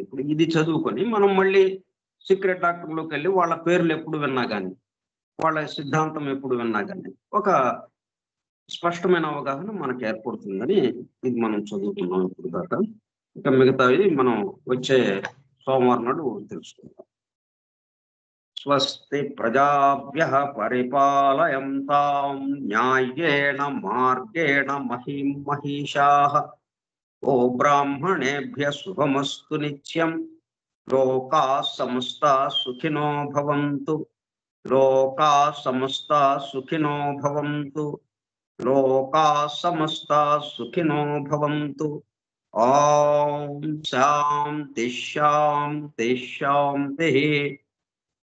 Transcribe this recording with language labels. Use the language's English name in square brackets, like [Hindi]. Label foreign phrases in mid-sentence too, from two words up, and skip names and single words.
[Telugu] ఇప్పుడు ఇది చదువుకొని మనం మళ్ళీ సీక్రెట్ డాక్టర్లోకి వెళ్ళి వాళ్ళ పేర్లు ఎప్పుడు విన్నా కానీ, వాళ్ళ సిద్ధాంతం ఎప్పుడు విన్నా కానీ ఒక స్పష్టమైన అవగాహన మనకు ఏర్పడుతుందని ఇది మనం చదువుకున్నాం ఇప్పుడు దాకా. ఇక మిగతావి మనం వచ్చే సోమవారం నాడు తెలుసుకుందాం. [Sanskrit] స్వస్తి ప్రజాభ్యః పరిపాలయంతాం న్యాయేన మార్గేణ మహిం మహిషాః. ఓ బ్రాహ్మణేభ్యః శుభమస్తు నిత్యం. లోకాః సమస్తాః సుఖినో భవంతు. లోకాః సమస్తాః సుఖినో భవంతు. లోకాః సమస్తాః సుఖినో భవంతు. ఓం శాంతి శాంతి శాంతి.